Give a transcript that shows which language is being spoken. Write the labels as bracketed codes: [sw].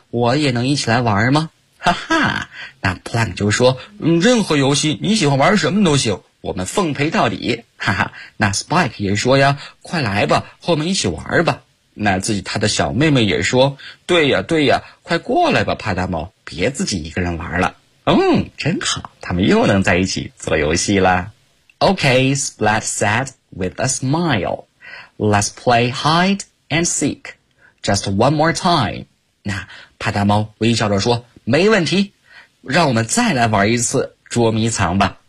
[zh] 我也能一起来玩吗？哈哈，那 Plank 就说，任何游戏你喜欢玩什么都行，我们奉陪到底，哈哈。那 Spike 也说呀，快来吧，和我们一起玩吧。那自己他的小妹妹也说，对呀对呀，快过来吧帕达猫，别自己一个人玩了。真好，他们又能在一起做游戏了。 [en] OK, Splat said with a smileLet's play hide and seek. Just one more time. [zh] 那帕达猫微笑着说，没问题，让我们再来玩一次捉迷藏吧。